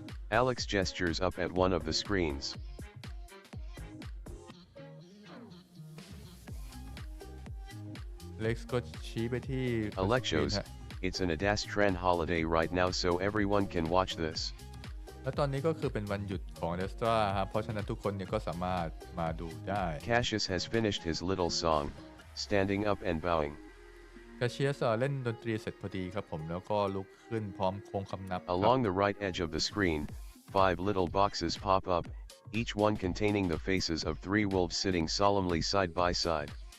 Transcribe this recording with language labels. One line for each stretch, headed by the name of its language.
English: Alex gestures up at one of the screens.
Thai: Alex ก็ชี้ไปที่
English: Alexos, it's an Adastran holiday right now, so everyone can watch this.
Thai: แล้วตอนนี้ก็คือเป็นวันหยุดของ Adastra ครับเพราะฉะนั้นทุกคนเนี่ยก็สามารถมาดูได้
English: Cassius has finished his little song, standing up and bowing.
Thai: Cassius เล่นดนตรีเสร็จพอดีครับผมแล้วก็ลุกขึ้นพร้อมโค้งคำนับ
English: Along the right edge of the screen, 5 little boxes pop up, each one containing the faces of 3 wolves sitting solemnly side by side.